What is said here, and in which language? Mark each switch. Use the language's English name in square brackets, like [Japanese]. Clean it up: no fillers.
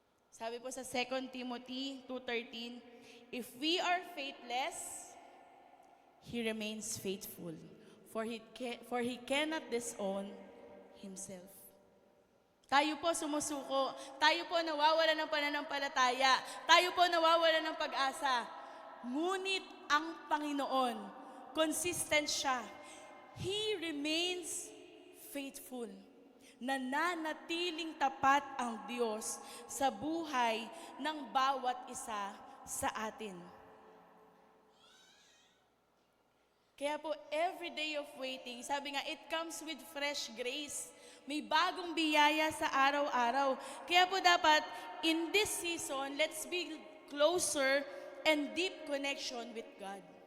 [Filipino] Sabi po sa [English] 2 Timothy 2:13, if we are faithless, He remains faithful, for he cannot disown Himself. [Filipino] Tayo po sumusuko, tayo po nawawala ng pananampalataya, tayo po nawawala ng pag-asa. Ngunit ang Panginoon, consistent siya. [English] He remains faithful. [Filipino] Nananatiling tapat ang Diyos sa buhay ng bawat isa sa atin. Kaya po, [English] every day of waiting, [Filipino] sabi nga, [English] it comes with fresh grace. [Filipino] May bagong biyaya sa araw-araw. Kaya po dapat, [English] in this season, let's build closer and deep connection with God.